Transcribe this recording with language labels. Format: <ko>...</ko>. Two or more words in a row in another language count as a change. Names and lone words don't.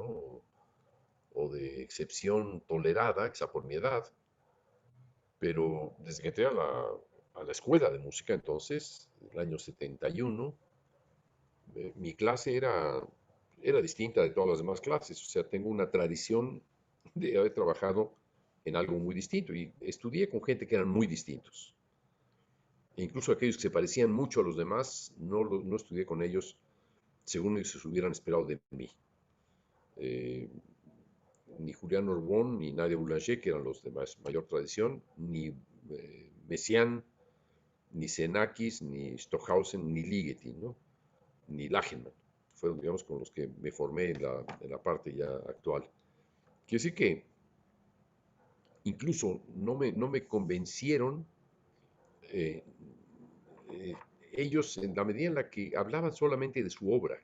<es>O de excepción tolerada, quizá por mi edad, pero desde que entré a la escuela de música, entonces, el año 71, mi clase era distinta de todas las demás clases, o sea, tengo una tradición de haber trabajado en algo muy distinto y estudié con gente que eran muy distintos. E incluso aquellos que se parecían mucho a los demás, no estudié con ellos según ellos se hubieran esperado de mí. Eh, ni Julián Orbón, ni Nadia Boulanger, que eran los de mayor tradición, ni Messiaen, ni Xenakis, ni Stockhausen, ni Ligeti, ¿no? Ni Lachenmann. Fueron, digamos, con los que me formé en la parte ya actual. Quiere decir que incluso no me convencieron eh, eh, ellos en la medida en la que hablaban solamente de su obra.</es>